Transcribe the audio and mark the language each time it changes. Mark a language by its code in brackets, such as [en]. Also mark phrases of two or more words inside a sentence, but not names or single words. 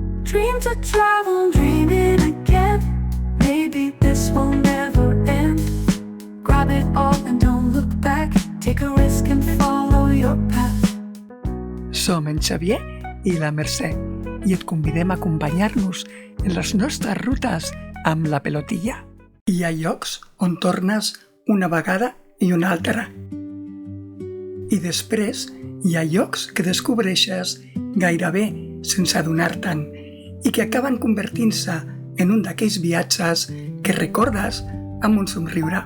[en] dream to travel, dream it again. Maybe this will never end. Grab it all and don't look back. Take a risk and follow your path. [ca] Som en Xavier i la Mercè i et convidem a acompanyar-nos en les nostres rutes amb la pelotilla. Hi ha llocs on tornes una vegada i una altra. I després hi ha llocs que descobreixes gairebé sense adonar-te'n i que acaben convertint-se en un d'aquells viatges que recordes amb un somriure.